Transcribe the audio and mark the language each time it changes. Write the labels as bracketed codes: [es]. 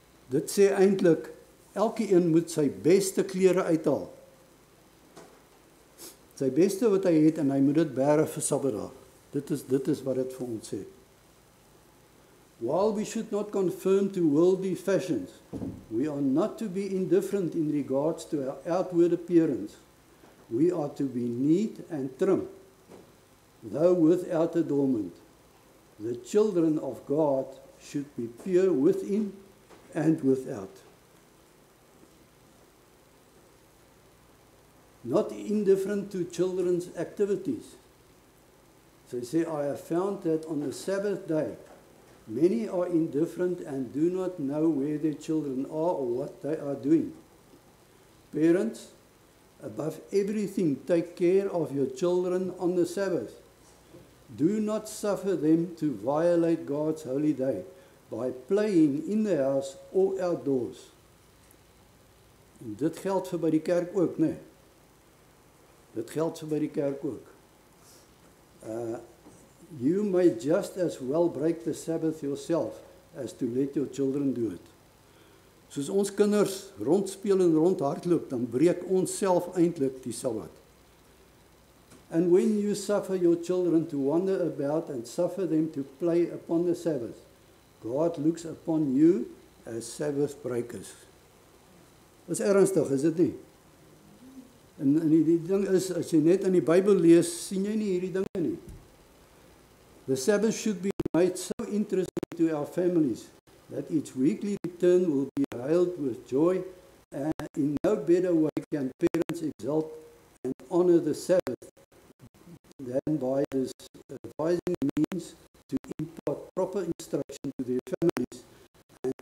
[af] Dit sê eintlik, elkeen moet sy beste klere uithaal. Sy beste wat hy het, en hy moet dit bære vir Sabbatdag. Dit is wat dit vir ons sê. [en] While we should not conform to worldly fashions, we are not to be indifferent in regards to our outward appearance. We are to be neat and trim, though without adornment. The children of God should be pure within and without. Not indifferent to children's activities. They say, I have found that on the Sabbath day, many are indifferent and do not know where their children are or what they are doing. Parents, above everything, take care of your children on the Sabbath. Do not suffer them to violate God's holy day by playing in the house or outdoors. [af] En dit geld vir by die kerk ook, nee. Dit geld vir by die kerk ook. [en] You may just as well break the Sabbath yourself as to let your children do it. [af] Soos ons kinders rondspeel en rondhardloop, dan breek ons self eintlik die Sabbat. [en] And when you suffer your children to wander about and suffer them to play upon the Sabbath, God looks upon you as Sabbath breakers. [af] Dis ernstig, is dit nie? En die ding is, as jy net in die Bybel lees, sien jy nie hierdie dinge nie. [en] The Sabbath should be made so interesting to our families that its weekly return will be hailed with joy, and in no better way can parents exalt and honor the Sabbath than by this advising means to impart proper instruction to their families and